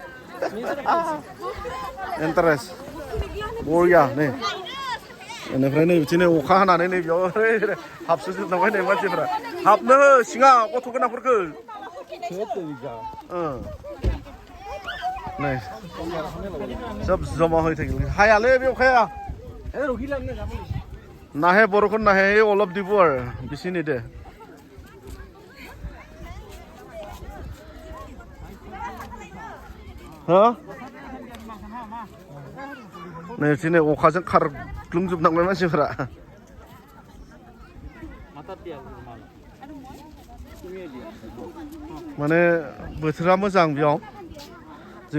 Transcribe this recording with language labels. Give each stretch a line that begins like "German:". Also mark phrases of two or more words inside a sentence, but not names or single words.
Bodo: इन्टारेस्ट बरिया नै बेनिफ्राय नै बिदिनो अखा हानानै नै बेयाव हाबसोजोबनांबाय नै मानसिफोरा हाबनो सिङाव गथ' गोनांफोरखौ नै
Assamese: সব জমা হৈ থাকিল
Bodo: হায়ালে बे अखाया
Assamese: নাহে বৰষুণ নাহে অলপ দিব আৰু বেছি নিদে
Bodo: नै बिदिनो अखाजों खारग्लुंजोबनांबाय मानसिफोरा माने बोथोरा मोजां बेयाव जोङो